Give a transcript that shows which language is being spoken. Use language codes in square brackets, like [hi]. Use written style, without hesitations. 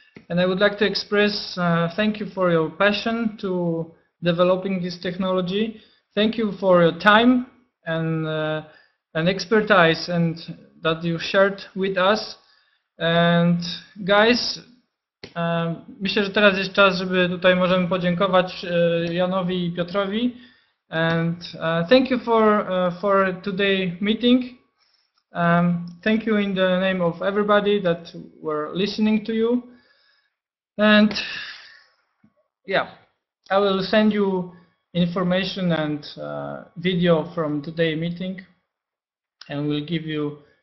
[en] And I would like to express thank you for your passion to developing this technology. Thank you for your time and expertise and that you shared with us. And guys, [pl] myślę, że teraz jest czas, żeby tutaj możemy podziękować Janowi i Piotrowi. [en] And thank you for today meeting. Thank you in the name of everybody that were listening to you. And yeah, I will send you information and video from today meeting, and we'll give you